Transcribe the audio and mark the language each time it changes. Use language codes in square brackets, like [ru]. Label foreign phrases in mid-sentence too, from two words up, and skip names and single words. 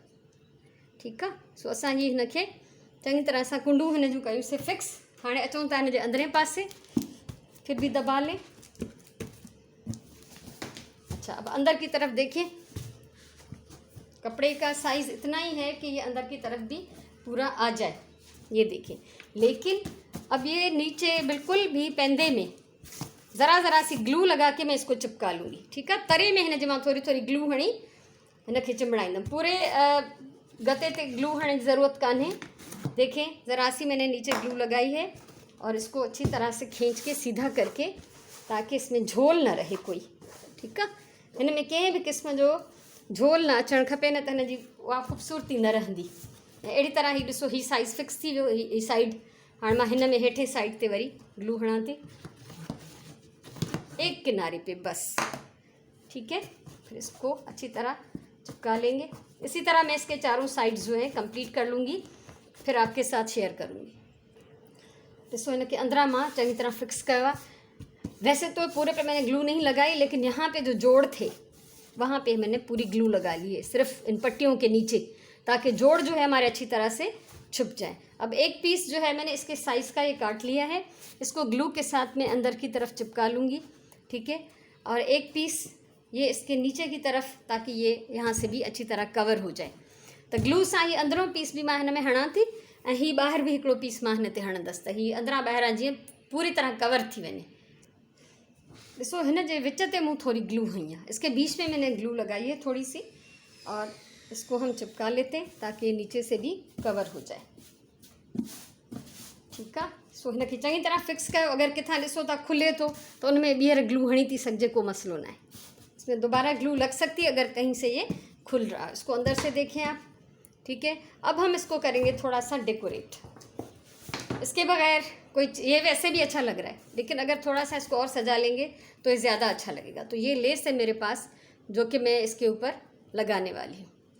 [hi] ठीक है, [sd] सो असां ही हिनखे चङी तरह सां कुंडू हिन जूं कयूंसीं फिक्स। हाणे अचूं था हिन जे अंदरें पासे, [hi] फिर भी दबा लें। अच्छा, अब अंदर की तरफ देखें, कपड़े का साइज़ इतना ही है कि ये अंदर की तरफ भी पूरा आ जाए, ये देखें। लेकिन अब ये नीचे बिल्कुल भी पेंदे में ज़रा ज़रा सी ग्लू लगा के मैं इसको चिपका लूँगी। ठीक है, [sd] तरे में हिन जे मां थोड़ी थोड़ी ग्लू हणी हिनखे चिंबड़ाईंदमि। पूरे गते ते ग्लू हणण जी ज़रूरत कान्हे। [hi] देखें, ज़रा सी मैंने नीचे ग्लू लगाई है और इसको अच्छी तरह से खींच के सीधा करके, ताकि इसमें झोल न रहे कोई। ठीक है, [sd] हिन में कंहिं बि क़िस्म जो झोल न अचणु खपे, न त हिन जी उहा ख़ूबसूरती न रहंदी। ऐं अहिड़ी तरह ही ॾिसो, ही साइज़ फिक्स थी वियो, ही साइड। हाणे मां हिन में हेठे साइड ते वरी ग्लू हणां थी, [hi] एक किनारे पे बस। ठीक है, फिर इसको अच्छी तरह चिपका लेंगे। इसी तरह मैं इसके चारों साइड्स जो हैं कंप्लीट कर लूँगी, फिर आपके साथ शेयर करूँगी। [sd] ॾिसो, हिनखे अंदरां मां चङी तरह फिक्स कयो आहे। [hi] वैसे तो पूरे पे मैंने ग्लू नहीं लगाई, लेकिन यहाँ पे जो जोड़ थे वहाँ पे मैंने पूरी ग्लू लगा ली है, सिर्फ इन पट्टियों के नीचे, ताकि जोड़ जो है हमारे अच्छी तरह से छुप जाए। अब एक पीस जो है मैंने इसके साइज़ का ये काट लिया है, इसको ग्लू के साथ में अंदर की तरफ चिपका लूँगी। ठीक है, और एक पीस ये इसके नीचे की तरफ, ताकि ये यहाँ से भी अच्छी तरह कवर हो जाए। [sd] तो ग्लू सां ही अंदरों पीस भी मां हिन में हणां थी, ऐं ही ॿाहिरि भी हिकिड़ो पीस मां हिन ते हणंदसि, त ही अंदरां ॿाहिरां जीअं पूरी तरह कवर थी वञे। ॾिसो, हिन जे विच ते मूं थोड़ी ग्लू हई है, [hi] इसके बीच में मैंने ग्लू लगाई है थोड़ी सी, और इसको हम चिपका लेते हैं ताकि नीचे से भी कवर हो जाए। ठीक है, [sd] सो हिनखे चङी तरह फिक्स कयो। अगर किथां ॾिसो था खुले तो उनमें ॿीहर ग्लू हणी थी सघिजे, को मसलो ना है। [hi] इसमें दोबारा ग्लू लग सकती है अगर कहीं से ये खुल रहा है। इसको अंदर से देखें आप। ठीक है, अब हम इसको करेंगे थोड़ा सा डेकोरेट। इसके बगैर कोई, ये वैसे भी अच्छा लग रहा है, लेकिन अगर थोड़ा सा इसको और सजा लेंगे तो ये ज़्यादा अच्छा लगेगा। तो ये लेस है मेरे पास, जो कि मैं इसके ऊपर लगाने वाली हूँ।